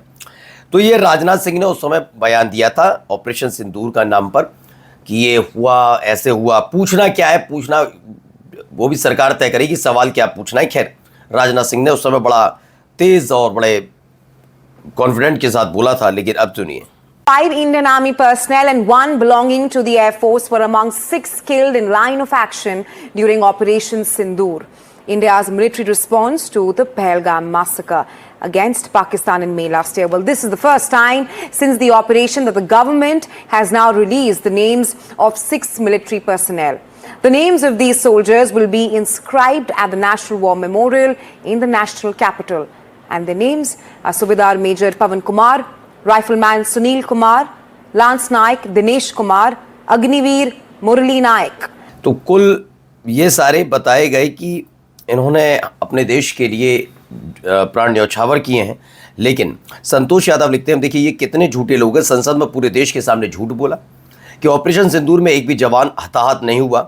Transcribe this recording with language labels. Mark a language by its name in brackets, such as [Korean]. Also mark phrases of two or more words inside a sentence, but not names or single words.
[Hindi] तो ये राजनाथ सिंह ने उस समय बयान दिया था ऑपरेशन सिंदूर का नाम पर कि ये हुआ, ऐसे हुआ। पूछना क्या है, पूछना वो भी सरकार तय करेगी, सवाल क्या पूछना है। खैर, राजनाथ सिंह ने उस समय बड़ा तेज और बड़े कॉन्फिडेंट के साथ बोला था। लेकिन अब सुनिए। [English] 5 Indian Army personnel and 1 belonging to the Air Force were among 6 killed in line of action during Operation Sindoor, India's military response to the Pahalgam massacre against Pakistan in May last year. Well, this is the first time since the operation that the government has now released the names of 6 military personnel. The names of these soldiers will be inscribed at the National War Memorial in the national capital. And their names are Subedar Major Pavan Kumar, Rifleman Sunil Kumar, Lance Naik Dinesh Kumar, Agniveer Murali Naik. [Hindi] तो कुल ये सारे बताए गए कि इन्होंने अपने देश के लिए प्राण न्यौछावर किए हैं। लेकिन संतोष यादव लिखते हैं, देखिए ये कितने झूठे लोग हैं। संसद में पूरे देश के सामने झूठ बोला कि ऑपरेशन सिंदूर में एक भी जवान हताहत नहीं हुआ।